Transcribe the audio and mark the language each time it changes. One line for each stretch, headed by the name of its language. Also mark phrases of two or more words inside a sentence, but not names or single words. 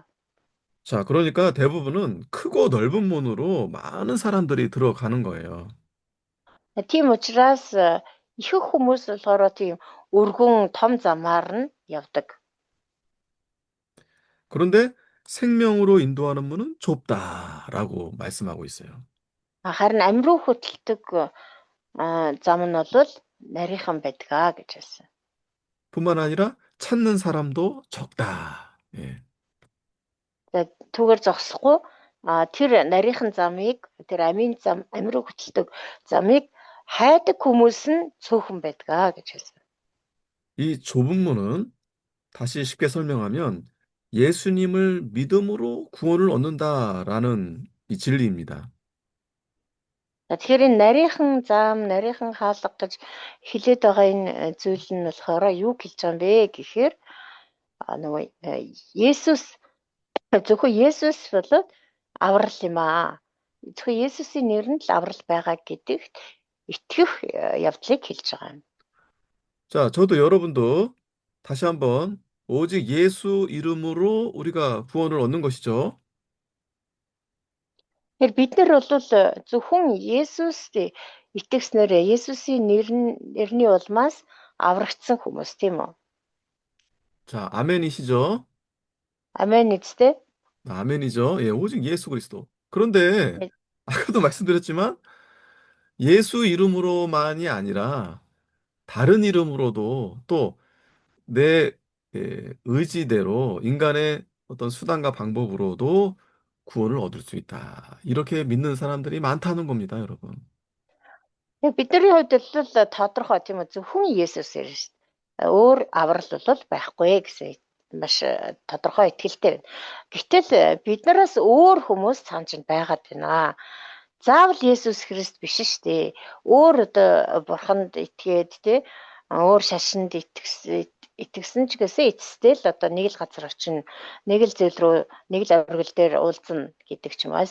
Korean: 자, 그러니까 대부분은 크고 넓은 문으로 많은 사람들이 들어가는 거예요.
Mongolian: Тийм учраас ихэнх хүмүүс болохоор тийм өргөн том замаар нь явдаг.
Korean: 그런데 생명으로 인도하는 문은 좁다라고 말씀하고 있어요.
Mongolian: Харин амь руу хөтэлдэг зам нь бол нарийнхан байдаг гэж хэлсэн.
Korean: 뿐만 아니라 찾는 사람도 적다. 예.
Mongolian: Түүгээр зогсохгүй тэр нарийнхан замыг тэр амь руу хөтэлдэг замыг хайдаг хүмүүс нь цөөхөн байдаг гэж хэлсэн.
Korean: 이 좁은 문은 다시 쉽게 설명하면 예수님을 믿음으로 구원을 얻는다라는 이 진리입니다.
Mongolian: Тэгэхээр энэ нарийнхан зам, нарийнхан хаалга гэж хэлээд байгаа энэ зүйл нь болохоор юу хэлж байгаа юм бэ гэхээр нөгөө Есүс зөвхөн Есүс бол аврал юм аа. Зөвхөн Есүсийн нэрээр л аврал байгаа гэдэгт итгэх явдлыг хэлж байгаа юм.
Korean: 자, 저도 여러분도 다시 한번 오직 예수 이름으로 우리가 구원을 얻는 것이죠.
Mongolian: Тэгэхээр бид нар бол зөвхөн Есүст итгэснээр Есүсийн нэрний улмаас аврагдсан хүмүүс тийм үү?
Korean: 자, 아멘이시죠?
Mongolian: Амен үстэй.
Korean: 아멘이죠. 예, 오직 예수 그리스도. 그런데 네. 아까도 말씀드렸지만 예수 이름으로만이 아니라 다른 이름으로도 또 내 의지대로 인간의 어떤 수단과 방법으로도 구원을 얻을 수 있다. 이렇게 믿는 사람들이 많다는 겁니다, 여러분.
Mongolian: Яг бидний хувьд бол тодорхой тийм үү зөвхөн Есүс ирнэ шүү дээ. Өөр аврал бол байхгүй гэсэн маш тодорхой итгэлтэй байна. Гэтэл бид нараас өөр хүмүүс цаан чинь байгаад байна. Заавал Есүс Христ биш шүү дээ. Өөр одоо бурханд итгээд тий өөр шашинд итгэсэн ч гэсэн эцэстээ л одоо нэг л газар очино, нэг л зүйл рүү, нэг л оргил дээр уулзна гэдэг ч юм уу.